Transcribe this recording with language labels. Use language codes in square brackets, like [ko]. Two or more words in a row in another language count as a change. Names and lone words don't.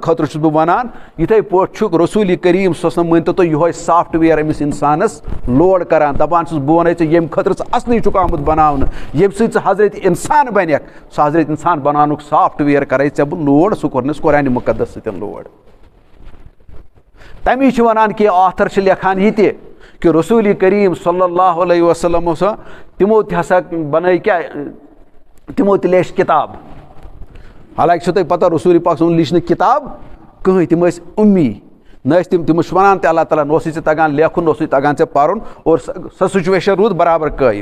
[ks] خٲطرٕ چھُس بہٕ ونان یِتھٕے پٲٹھۍ چھُکھ رسول کریٖم صلی مٲنۍتو تُہۍ یِہوے سافٹوِیر أمِس انسانس لوڈ کران دپان چھُس بہٕ ونے ژےٚ ییٚمہِ خٲطرٕ ژٕ اصلی چھُکھ آمُت بناونہٕ ییٚمہِ سۭتۍ ژٕ حضرت انسان بنکھ سُہ حضرت انسان بناونُک سافٹوِیر کرے ژےٚ بہٕ لوڈ سُہ کوٚرنس قرآنِ مُقدس سۭتۍ لوڈ تمی چھِ وَنان کہِ آتھر چھِ لیکھان یہِ تہِ کہ رسول کریم [ar] صلی اللہ علیہ وسلم [ks] تمو تہِ ہسا بنٲے کیٛاہ تمو تہِ لیچھ کِتاب. حالانکہِ چھو تۄہہِ پتہ رسول پاک صٲبن لیچھ نہٕ کِتاب کٕہٕنۍ, تِم ٲسۍ اُمی, نہ ٲسۍ تِم چھِ وَنان تہِ اللہ تعالیٰ نہ اوسُے ژےٚ تگان لیکھُن نہ اوسُے تگان ژےٚ پَرُن, اور سۄ سُچویشن روٗد برابر قٲیِم.